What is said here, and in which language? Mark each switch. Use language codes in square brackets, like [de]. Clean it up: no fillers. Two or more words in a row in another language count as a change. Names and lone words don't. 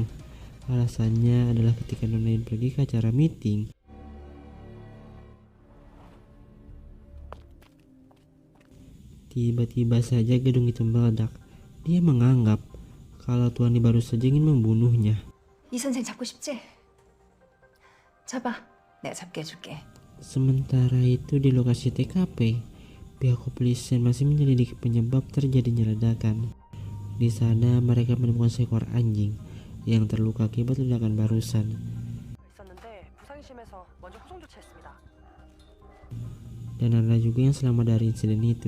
[id] Alasannya adalah ketika Nona Yun pergi ke acara meeting, tiba-tiba saja gedung itu meledak. Dia menganggap kalau Tuan Lee baru saja ingin membunuhnya. [ko] 이 선생 잡고 싶지? 잡아. 내가 잡게 해줄게. [id] Sementara itu di lokasi TKP, pihak kepolisian masih menyelidiki penyebab terjadinya ledakan. Di sana mereka menemukan seekor anjing yang terluka akibat ledakan barusan. Dan ada juga yang selamat dari insiden itu.